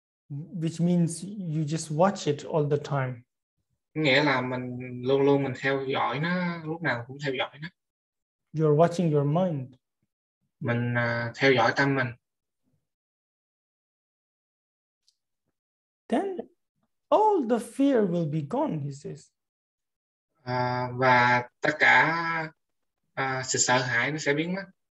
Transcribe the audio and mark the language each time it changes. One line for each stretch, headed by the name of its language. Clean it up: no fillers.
English: Which means you just watch it all the time.
Vietnamese: Nghĩa là mình luôn luôn mình theo dõi nó, lúc nào cũng theo dõi nó.
English: You're watching your mind.
Vietnamese: Mình theo dõi tâm mình.
English: Then all the fear will be gone, he says.
Vietnamese: Và tất cả sự sợ hãi nó sẽ biến mất.